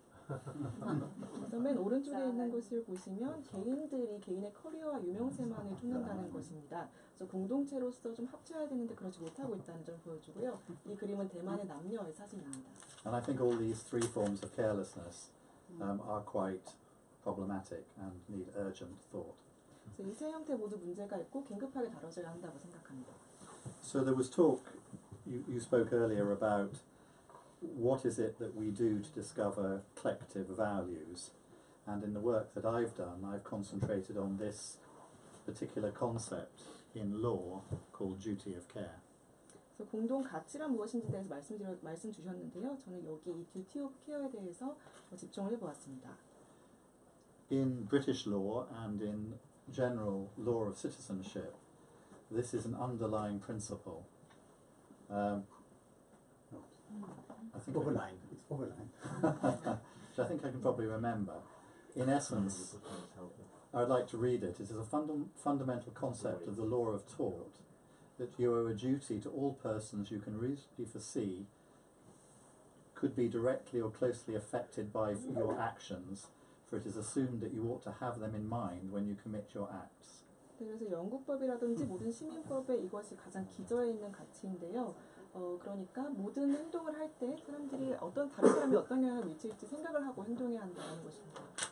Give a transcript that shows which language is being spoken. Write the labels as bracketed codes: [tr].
[ko] 그래서 맨 오른쪽에 있는 것을 보시면 개인들이 개인의 커리어와 유명세만을 쫓는다는 것입니다. 그래서 공동체로서 좀 합쳐야 되는데 그렇지 못하고 있다는 점을 보여주고요. 이 그림은 대만의 남녀의 사진입니다. [en] And I think all these three forms of carelessness are quite problematic and need urgent thought. [ko] 그래서 이 세 형태 모두 문제가 있고 긴급하게 다뤄져야 한다고 생각합니다. [en] So there was talk, you spoke earlier about what is it that we do to discover collective values, and in the work that I've done, I've concentrated on this particular concept in law called duty of care. [ko] 그래서 공동 가치란 무엇인지에 대해서 말씀 주셨는데요. 저는 여기 이 duty of care에 대해서 집중을 해보았습니다. [en] In British law and in general law of citizenship, this is an underlying principle. I think Overline. It's overline. which I think I can probably remember. In essence, I'd like to read it. It is a fundamental concept of the law of tort that you owe a duty to all persons you can reasonably foresee could be directly or closely affected by your actions, for it is assumed that you ought to have them in mind when you commit your acts. [ko] 그래서 영국법이라든지 모든 시민법에 이것이 가장 기저에 있는 가치인데요. 그러니까 모든 행동을 할 때 사람들이 다른 사람이 어떤 영향을 미칠지 생각을 하고 행동해야 한다는 것입니다.